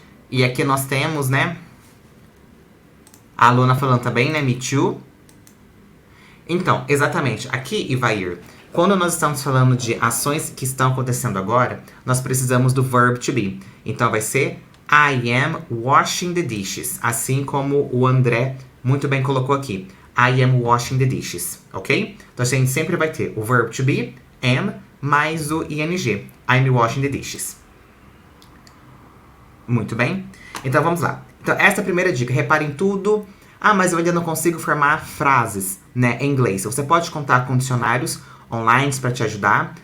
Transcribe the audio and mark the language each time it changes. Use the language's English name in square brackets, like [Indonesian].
[Portuguese] E aqui nós temos, né, a aluna falando também, né? [English] Me too. [Portuguese] Então, exatamente, aqui e vai ir. Quando nós estamos falando de ações que estão acontecendo agora, nós precisamos do verb to be. Então vai ser [English] I am washing the dishes. [Portuguese] Assim como o André muito bem colocou aqui. [English] I am washing the dishes, ok? [Portuguese] Então a gente sempre vai ter o verb to be, am, mais o ing. [English] I'm washing the dishes. [Portuguese] Muito bem? Então vamos lá. Então essa é a primeira dica. Repare em tudo. Mas eu ainda não consigo formar frases, né, em inglês. Você pode contar com dicionários online para te ajudar.